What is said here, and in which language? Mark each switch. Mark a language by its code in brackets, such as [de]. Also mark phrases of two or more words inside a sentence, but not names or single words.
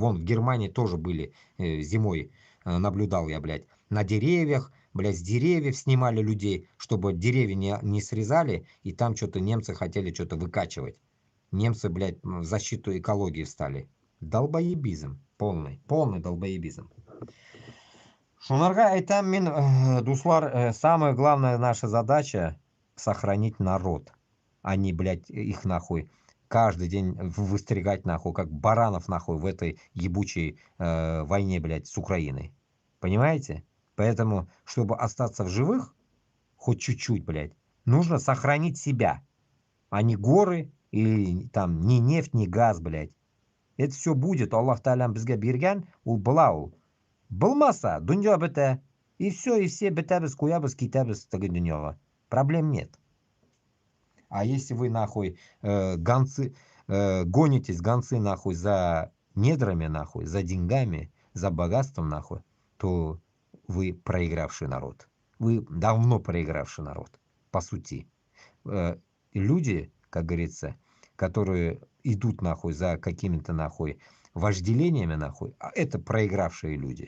[ru] Вон, в Германии тоже были зимой, наблюдал я, блядь, на деревьях, блядь, с деревьев снимали людей, чтобы деревья не срезали, и там что-то немцы хотели что-то выкачивать. Немцы, блядь, в защиту экологии встали. Долбоебизм. Полный долбоебизм. [tt] Шунарга айтам мин, дуслар, [ru] самая главная наша задача сохранить народ, а не, блядь, их нахуй каждый день выстригать нахуй, как баранов нахуй в этой ебучей войне, блядь, с Украиной. Понимаете? Поэтому, чтобы остаться в живых, хоть чуть-чуть, блядь, нужно сохранить себя, а не горы или там ни нефть, ни газ, блядь. Это все будет, [tt] Аллах Таалям бізге берген, ул була ул. Булмаса, дөнья бетә. И все бетәбез, куябыз, китәбез теге дөньяга. [ru] Проблем нет. А если вы нахуй гонитесь, гонцы нахуй за недрами нахуй, за деньгами, за богатством нахуй, то вы проигравший народ. Вы давно проигравший народ, по сути. Люди, как говорится, которые идут нахуй за какими-то нахуй вожделениями нахуй, а это проигравшие люди.